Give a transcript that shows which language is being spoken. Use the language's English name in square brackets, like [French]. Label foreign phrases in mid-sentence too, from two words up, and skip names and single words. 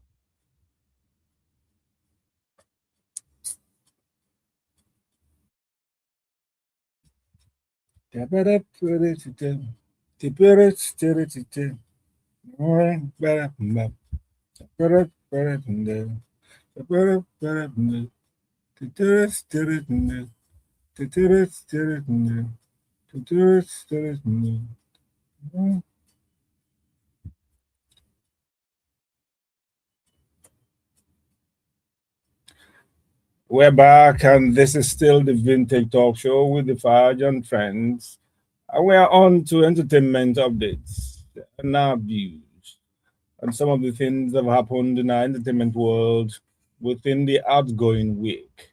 [English] Jabba-da-puru-tu-tu. Tipuru-tu-tu-tu-tu. Ba-da-bum-bum. Jabba-da-puru-tu-tu. Jabba-da-puru-tu-tu. Tu-tu-tu-tu-tu. Tu-tu-tu-tu-tu. Tu-tu-tu-tu-tu. We're back, and this is still the Vintage Talk Show with the Faj and friends. And we are on to entertainment updates and our views and some of the things that have happened in our entertainment world within the outgoing week.